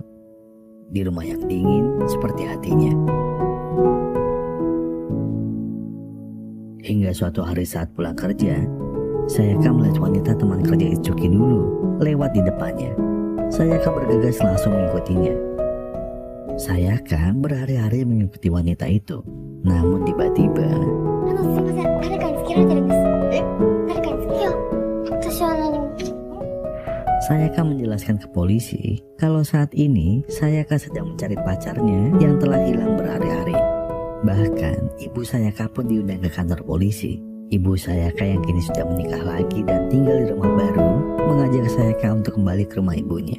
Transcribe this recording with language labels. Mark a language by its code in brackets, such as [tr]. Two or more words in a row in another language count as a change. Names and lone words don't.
[id] Di rumah yang dingin seperti hatinya. Hingga suatu hari saat pulang kerja, Sayaka melihat wanita teman kerja Itsuki dulu lewat di depannya. Sayaka bergegas langsung mengikutinya. Sayaka berhari-hari mengikuti wanita itu. Namun tiba-tiba, [ja] すいません、誰かにつけられてるんです。誰かにつけよう。私は何も。 [id] Sayaka menjelaskan ke polisi kalau saat ini Sayaka sedang mencari pacarnya yang telah hilang berhari-hari. Bahkan ibu Sayaka pun diundang ke kantor polisi. Ibu Sayaka yang kini sudah menikah lagi dan tinggal di rumah baru mengajak Sayaka untuk kembali ke rumah ibunya.